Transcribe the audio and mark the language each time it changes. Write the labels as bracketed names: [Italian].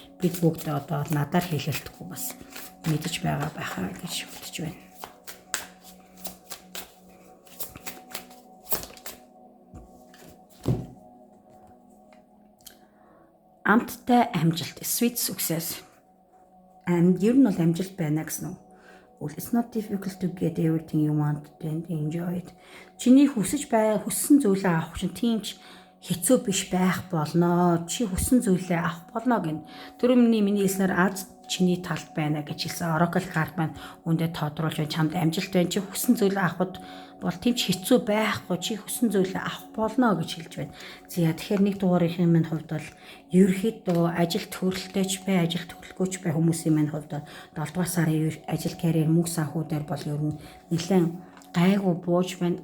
[Mongolian] Бид бүгд одоо надаар хэлэлтэхгүй бас мэдэж байгаа байхаа гэж бодож байна. Амттай амжилт, [English] sweet success. [Mongolian] Ер нь бол амжилт байна гэсэн үг. [English] It's not difficult to get everything you want and enjoy it. [Mongolian] Чиний хүссэн зүйлээ авах чинь тиймч хэцүү биш байх болно. Чи хүссэн зүйлээ авах болно гэн. Түрүүний миний хэлснээр аз чиний талд байна гэж хэлсэн. Oracle card маань үүндээ тодруулж байна. Чамд амжилт байна. Чи хүссэн зүйлээ авахд бол тийм ч хэцүү байхгүй. Чи хүссэн зүйлээ авах болно гэж хэлж байна. За тэгэхээр нэг дугаарынхын минь хувьд бол ерөөхдөө ажил төрөлтэйч бай, ажил төрөлгүйч бай хүмүүсийн минь хувьд 7 дугаар сарын ажил карьер мөнгө санхүүдээр бол ер нь нэлээд гайгүй бууж байна.